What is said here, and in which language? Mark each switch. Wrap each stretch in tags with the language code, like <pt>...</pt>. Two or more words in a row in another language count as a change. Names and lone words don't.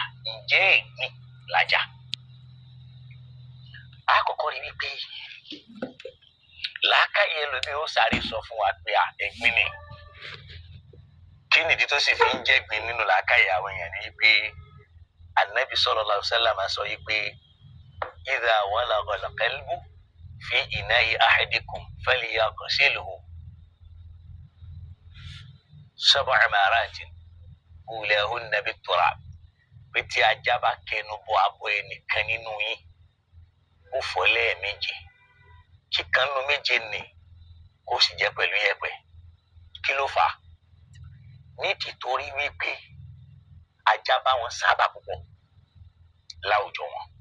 <yo>Ǹjẹ́ ẹ̀gbin lájá? Àkọ́kọ́ rí wípé làákàyè lómi ó sáré sọ fún wa pé ẹ̀gbin ni. Kí nìdí tó sì fi ń jẹ́gbin nínú làákàyè àwọn èèyàn ni pé Ànábì</yo> <ar>صلى الله عليه وسلم</ar> <yo>sọ wípé</yo> <ar>إذا ولغ الكلب في إناء أحدكم فليغسله سبع مرات أولاهن بالتراب.</ar> <yo>Pé tí ajá bá kẹnu bọ abọ́ ẹnìkan nínú yín, ó fọ̀ lẹ́ẹ̀méje, kíkan nínú méje ni kó sì jẹ́ pẹ̀lú yẹ̀pẹ̀. Kí ló fà á? Ní tìtorí wípé ajá bá wọn sábà púpọ̀ láwùjọ wọn.</yo>